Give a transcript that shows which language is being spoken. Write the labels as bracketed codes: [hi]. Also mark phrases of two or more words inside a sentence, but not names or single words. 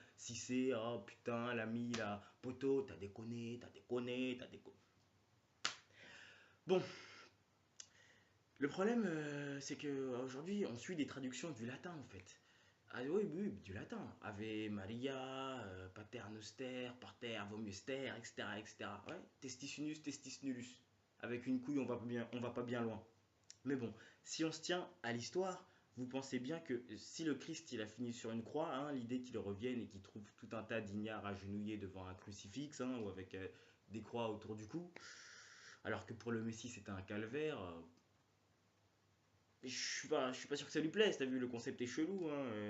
[fr] Cissé, oh putain, l'ami là, poteau, t'as déconné, t'as déconné, t'as déconné. Bon, le problème c'est que aujourd'hui on suit des traductions du latin en fait. Ah oui, oui, oui, du latin. [la] Ave Maria, Pater Noster, Parter Vomiester, [fr] etc., etc. Ouais, [la] testis unus, testis nullus. [fr] Avec une couille, on va pas bien loin. Mais bon, si on se tient à l'histoire, vous pensez bien que si le Christ il a fini sur une croix, hein, l'idée qu'il revienne et qu'il trouve tout un tas d'ignares agenouillés devant un crucifix, hein, ou avec des croix autour du cou, alors que pour le Messie c'était un calvaire, je suis pas sûr que ça lui plaise, t'as vu, le concept est chelou, hein.